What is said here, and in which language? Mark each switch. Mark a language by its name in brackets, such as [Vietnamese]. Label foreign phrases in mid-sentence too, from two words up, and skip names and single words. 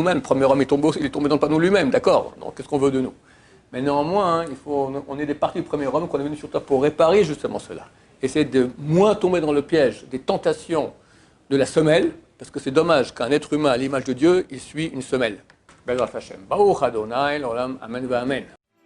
[French] Le premier homme est tombé dans le panneau lui-même, d'accord? Donc qu'est-ce qu'on veut de nous? Mais néanmoins, hein, on est des parties du premier homme qu'on est venu sur Terre pour réparer justement cela. Essayer de moins tomber dans le piège des tentations de la semelle, parce que c'est dommage qu'un être humain à l'image de Dieu, il suit une semelle. [Hebrew] בעזרת השם. ברוך אדוני, לעולם, אמן ואמן.